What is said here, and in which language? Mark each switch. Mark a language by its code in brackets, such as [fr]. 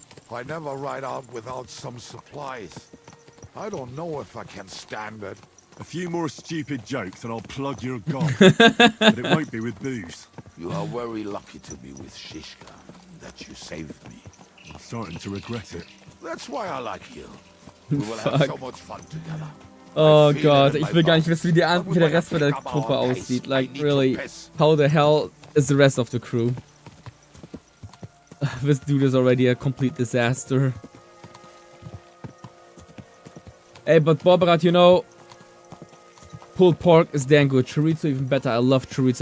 [en] I never ride out without some supplies. I don't know if I can stand it. A few more stupid jokes and I'll plug your gob. But it won't be with booze. You are very lucky to be with Shishka, that you saved me. I'm starting to regret it. That's why I like you. We will have so much fun together. [de] Oh Gott, ich will gar nicht wissen, wie der Rest von der Truppe aussieht. [en] Like, really, how the hell is the rest of the crew? This dude is already a complete disaster. Hey, but Bobrat, you know, pulled pork is damn good. Chorizo even better. I love chorizo.